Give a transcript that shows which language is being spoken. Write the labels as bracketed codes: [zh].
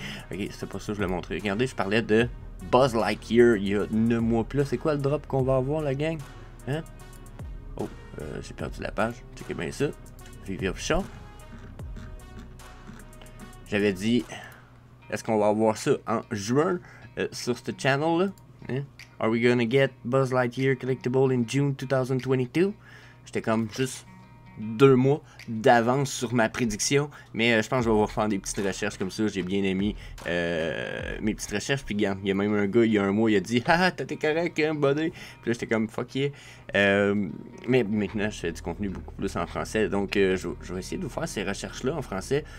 [fr] Ok, c'était pas ça que je voulais montrer. Regardez, je parlais de Buzz Lightyear il y a 9 mois plus. C'est quoi le drop qu'on va avoir, la gang? Hein? Oh, j'ai perdu la page. Checkez bien ça. Vivi Official. J'avais dit, est-ce qu'on va avoir ça en juin sur ce channel-là? Hein? [en] Are we gonna get Buzz Lightyear collectible in June 2022? [fr] J'étais comme juste 2 mois d'avance sur ma prédiction, mais je pense que je vais refaire des petites recherches comme ça. J'ai bien aimé mes petites recherches, puis il y a même un gars il y a un mois, il a dit ah t'es correct hein buddy, puis là j'étais comme [en] fuck yeah. [fr] Mais maintenant je fais du contenu beaucoup plus en français, donc je vais essayer de vous faire ces recherches là en français.